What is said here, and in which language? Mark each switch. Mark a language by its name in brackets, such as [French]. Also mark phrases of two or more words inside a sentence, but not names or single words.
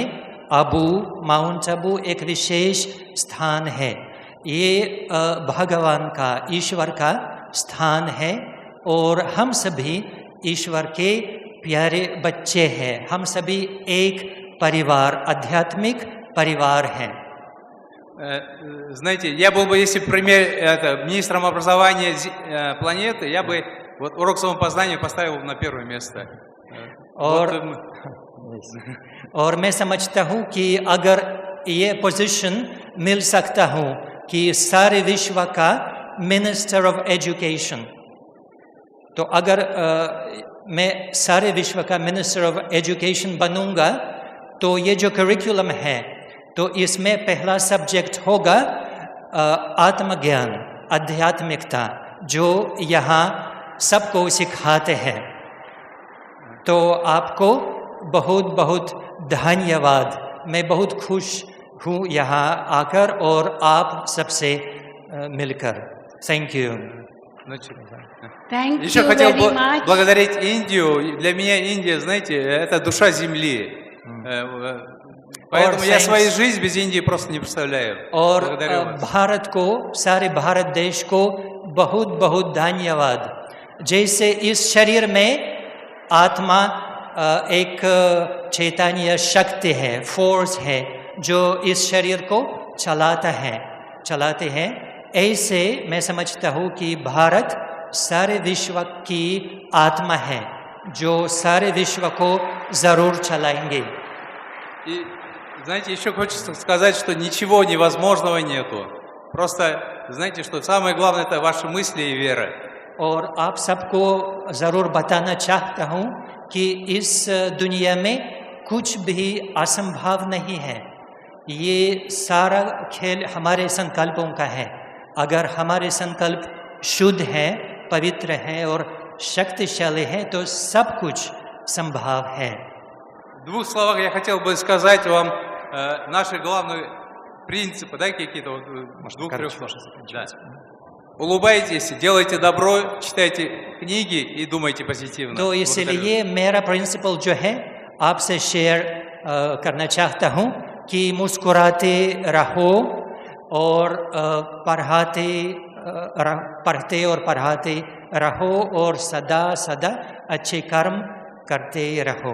[Hindi] माउंट आबू एक विशेष स्थान है। ये भगवान का, ईश्वर का स्थान है, और हम सभी ईश्वर के प्यारे बच्चे हैं। हम सभी एक परिवार, आध्यात्मिक परिवार हैं। [Russian] Знаете, я был бы, если бы министром образования планеты, я бы вот урок самопознания поставил на первое место. [Hindi] और मैं समझता हूँ कि अगर ये पोजीशन मिल सकता हूँ कि सारे विश्व का [English] minister of education, [Hindi] तो अगर मैं सारे विश्व का [English] minister of education [Hindi] बनूंगा, तो ये जो करिकुलम है, तो इसमें पहला सब्जेक्ट होगा आत्मज्ञान, आध्यात्मिकता, जो यहाँ सबको सिखाते हैं। तो आपको बहुत बहुत धन्यवाद। मैं बहुत खुश हूँ यहाँ आकर और आप सबसे मिलकर। [English] Thank you. Thank [Russian] Еще [English] you [Russian] хотел [English] very much. [Russian] благодарить Индию. Для меня Индия, знаете, это душа земли. Поэтому я свою жизнь без Индии просто не представляю. [Hindi] और [Russian] благодарю вас. [Hindi] भारत को, सारे भारत देश को बहुत बहुत धन्यवाद। जैसे इस शरीर में आत्मा एक चैतन्य शक्ति है, फोर्स है, जो इस शरीर को चलाते हैं, ऐसे मैं समझता हूँ कि भारत सारे विश्व की आत्मा है, जो सारे विश्व को जरूर चलाएंगे। [Russian] И, знаете, еще хочется сказать, что ничего невозможного нету. Просто знаете, что самое главное – это ваши мысли и вера. [Hindi] और आप सबको ज़रूर बताना चाहता हूँ कि इस दुनिया में कुछ भी असंभव नहीं है। ये सारा खेल हमारे संकल्पों का है। अगर हमारे संकल्प शुद्ध हैं, पवित्र हैं और शक्तिशाली हैं, तो सब कुछ संभव है। [Russian] В двух словах я хотел бы сказать вам наши главные принципы, да, какие-то вот, двух-трех слов. Да. Улыбайтесь, делайте добро, читайте книги и думайте позитивно. [Hindi] तो इसलिए मेरा प्रिंसिपल जो है आपसे शेयर करना चाहता हूँ कि मुस्कुराते रहो और पढ़ते और पढ़ाते रहो और सदा सदा अच्छे कर्म करते रहो।